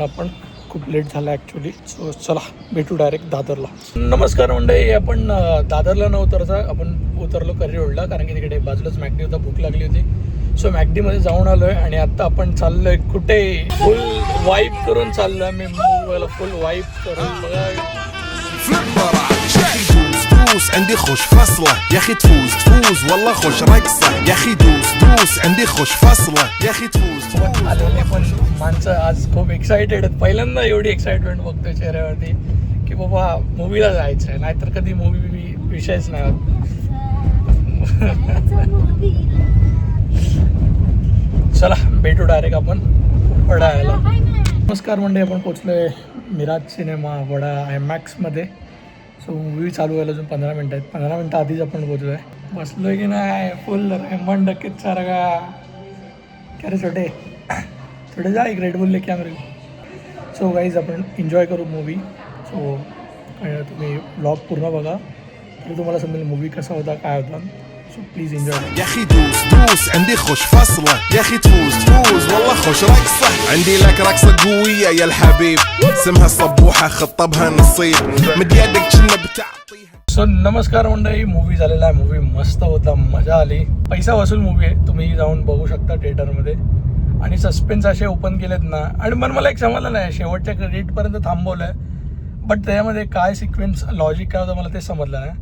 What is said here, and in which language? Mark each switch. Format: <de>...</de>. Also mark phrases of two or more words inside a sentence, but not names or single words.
<mr>आपण खूप लेट झाला ॲक्च्युली. सो चला भेटू डायरेक्ट दादरला. नमस्कार मंडळी, आपण दादरला न उतरता आपण उतरलो करी रोडला, कारण की तिकडे बाजूलाच मॅकडी होता, भूक लागली होती. सो मॅकडीमध्ये जाऊन आलोय आणि आता आपण चाललोय कुठे?</mr> <en>full vibe</en> <mr>करून चाललोय. मी मूवीला</mr> <en>full vibe</en> <mr>करून बघा.</mr> <ar>دوس عندي خوش فصلة يا اخي تفوز والله خوش رقصة يا اخي دوس عندي خوش فصلة يا اخي تفوز.</ar> <mr>आलेले पण माणसं आज खूप एक्सायटेड आहेत. पहिल्यांदा एवढी एक्साइटमेंट बघतोय चेहऱ्यावरती की बाबा मूवीला जायचं आहे, नाहीतर कधी मूवी विषयच नाही. चला भेटू डायरेक्ट आपण वडाळ्याला. नमस्कार मंडळी, आपण पोचलोय मिराज सिनेमा वडा IMAX मध्ये. सो मूवी चालू व्हायला अजून 15 मिनटं आहेत. 15 मिनटं आधीच आपण पोचलोय. बसलोय की नाही फुल रेमंड डकेत सारखा.</mr> <hi>क्या रे छोटे थोडे जा एक रेड बुल लेके आम्ही.</hi> <en>so guys</en> <mr>आपण एन्जॉय करू मूवी. सो तुम्ही व्लॉग पूर्ण बघा तरी तुम्हाला समजेल मूवी कसा होता, काय होता.</mr> <en>so please enjoy.</en> <ar>يا اخي دوس عندي خوش فصلة يا اخي تفوز والله خوش رقصة عندي لك رقصة قوية يا الحبيب اسمها صبوحة خطبها نصيب مد يدك كنا بتعطيها.</ar> <mr>सो नमस्कार मंडळी, मूवी झालेला आहे. मूवी मस्त होता, मजा आली. पैसा वसूल मूवी आहे, तुम्ही जाऊन बघू शकता थिएटरमध्ये. आणि सस्पेन्स असे ओपन केलेत ना, आणि मला एक समजलं नाही, शेवटच्या क्रेडिटपर्यंत थांबवलं आहे. बट त्याच्यामध्ये काय</mr> <en>sequence logic</en> <mr>काय होतं मला ते समजलं नाही.</mr>